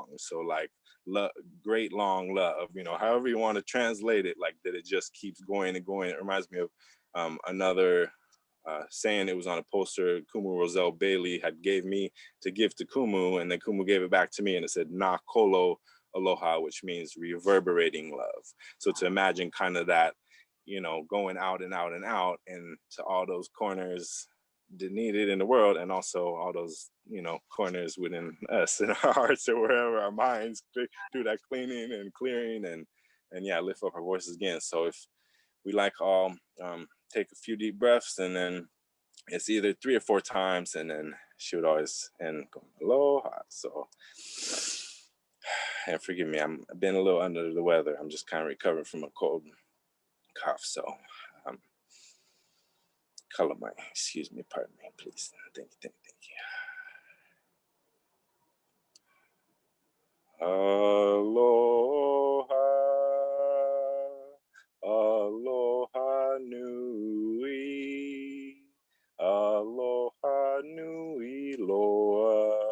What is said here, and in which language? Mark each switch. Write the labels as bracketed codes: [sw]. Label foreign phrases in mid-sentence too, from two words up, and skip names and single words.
[en] So like great long love, however you want to translate it, like that it just keeps going and going. It reminds me of another saying. It was on a poster Kumu Roselle Bailey had gave me to give to Kumu, and then Kumu gave it back to me, and it said [haw] na kolo aloha, [en] which means reverberating love. So to imagine kind of that, going out and out and out, and to all those corners that need it in the world, and also all those, corners within us in our hearts, or wherever our minds, do that cleaning and clearing, and yeah, lift up our voices again. So if we like all take a few deep breaths, and then it's either 3 or 4 times, and then she would always end going aloha. So, and forgive me, I've been a little under the weather. I'm just kind of recovering from a cold cough. So, color my, excuse me, pardon me, please. Thank you. [haw] Aloha, aloha nui, aloha nui loa,